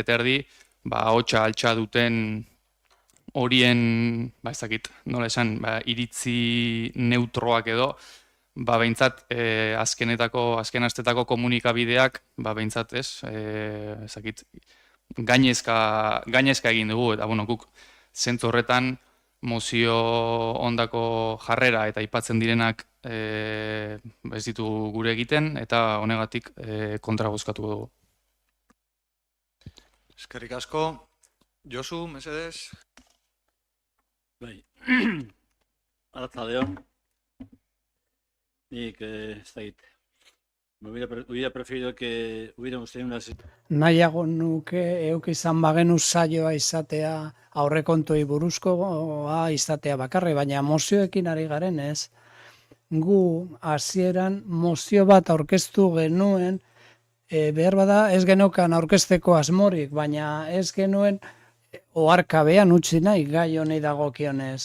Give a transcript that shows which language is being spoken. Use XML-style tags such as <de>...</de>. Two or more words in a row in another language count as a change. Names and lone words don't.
<eu>terdi, hotsa altxa duten horien, ez dakit, nola esan, iritzi neutroak edo, behintzat azken astetako komunikabideak, behintzat ez, ez dakit, gainezka egin dugu, eta guk zentzu horretan mozio ondako jarrera eta aipatzen direnak ez ditugu gure egiten, eta honegatik kontra bozkatuko dugu. Eskerrik asko. Josu, mesedez. Bai, arratsaldeon. Nik, ez dakit,</eu> <es>hubiera preferido que hubiéramos tenido una...</es> <eu>Nahiago nuke euk izan bagenu saioa izatea aurrekontuei buruzkoa izatea bakarri, baina mozioekin ari garen ez. Gu hasieran mozio bat aurkeztu genuen, behar bada ez genokan aurkezteko asmorik, baina ez genuen oharkabean utzi nahi gai honi dagokionez.</eu>